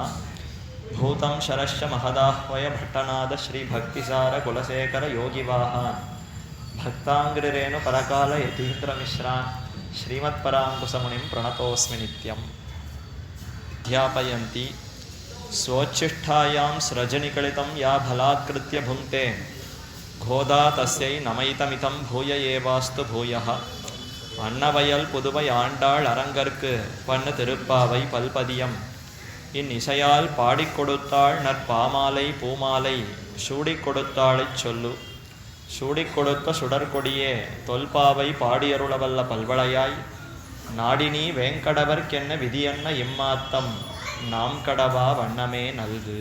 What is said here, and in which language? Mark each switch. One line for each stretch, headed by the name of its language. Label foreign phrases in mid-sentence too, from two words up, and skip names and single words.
Sanskrit: भूतं शरश्च महदाह्वय भट्टनाद श्रीभक्तिसार कुलशेखर योगिवाहान् भक्ताङ्घ्रिरेणु परकाल यतीन्द्रमिश्रान् श्रीमत्पराङ्कुशमुनिं प्रणतोऽस्मि नित्यम्। अध्यापयन्ति स्वोच्छिष्ठायां स्रजनिकलितं या भलात्कृत्य भुङ्क्ते गोदा तस्यै नमैतमितं भूय एवास्तु भूयः।
Tamil: அன்னவயல் புதுவை ஆண்டாள் அரங்கற்கு பண்ணு திருப்பாவை பல்பதியம் இந்நிசையால் பாடிக் கொடுத்தாள் நற்பாமாலை பூமாலை சூடிக் கொடுத்தாளைச் சொல்லு. சூடிக் கொடுத்த சுடற்கொடியே தொல்பாவை பாடியருளவல்ல பல்வளையாய் நாடினி வேங்கடவர்க்கென்ன விதியன்ன இம்மாத்தம் நாம் கடவா வண்ணமே நல்கு.